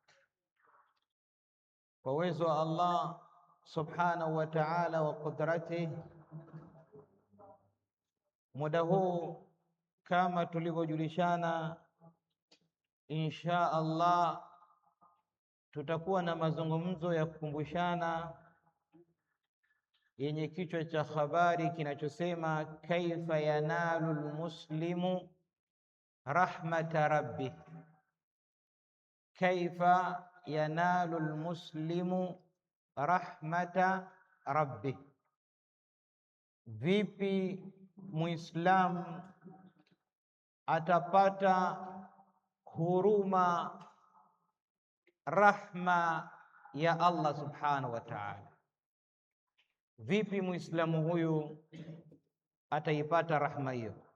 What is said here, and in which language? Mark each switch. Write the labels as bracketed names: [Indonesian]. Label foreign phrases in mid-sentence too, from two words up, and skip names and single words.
[Swahili] Kwa uwezo wa Allah [Arabic] سبحانه وتعالى وقدرته, [Swahili] muda huu kama tulivyojulishana, [Arabic] إن شاء الله [Swahili] tutakuwa na mazungumzo ya kukumbushana yenye kichwa cha habari kinachosema [Arabic] كيف ينال المسلم رحمة ربه. كيف ينال المسلم رحمة ربه, [Swahili] vipi muislamu atapata huruma, rahma ya Allah [Arabic] سبحانه وتعالى. [Swahili] Vipi muislamu huyu ataipata rahma hiyo?